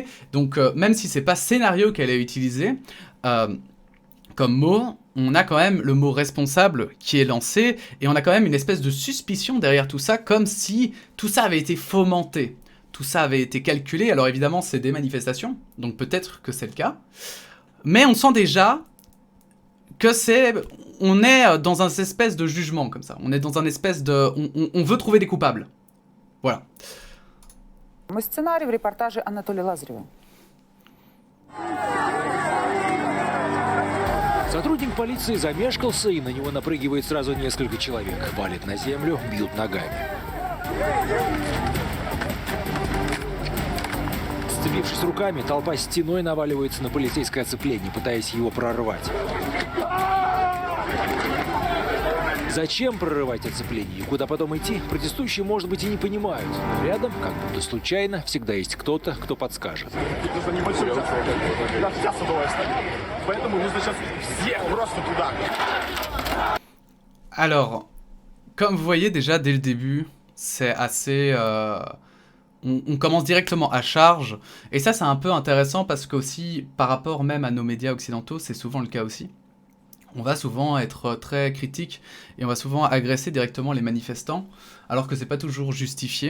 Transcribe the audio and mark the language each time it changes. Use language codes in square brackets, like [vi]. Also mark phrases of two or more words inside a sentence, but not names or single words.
[fr] Donc, même si c'est pas scénario qu'elle a utilisé comme mot, on a quand même le mot responsable qui est lancé, et on a quand même une espèce de suspicion derrière tout ça, comme si tout ça avait été fomenté. Tout ça avait été calculé. Alors évidemment, c'est des manifestations, donc peut-être que c'est le cas. Mais on sent déjà que on est dans un espèce de jugement comme ça. On est dans un espèce de... On veut trouver des coupables. Voilà. [ru] Сценарий в репортаже Анатолия Лазарева. Сотрудник полиции замешкался, и на него напрыгивает сразу несколько человек. Валит на землю, бьют ногами. Сцепившись руками, толпа стеной наваливается на полицейское оцепление, пытаясь его прорвать. Зачем прорывать оцепление и куда потом идти, протестующие, может быть, и не понимают. Но рядом, как будто случайно, всегда есть кто-то, кто подскажет. Это небольшой участок. Да, вся садовая стоит. Поэтому нужно сейчас всех просто туда. [fr] Alors, comme vous voyez déjà dès le début, c'est assez... on commence directement à charge. Et ça, c'est un peu intéressant parce qu'aussi, par rapport même à nos médias occidentaux, c'est souvent le cas aussi. On va souvent être très critique et on va souvent agresser directement les manifestants, alors que c'est pas toujours justifié.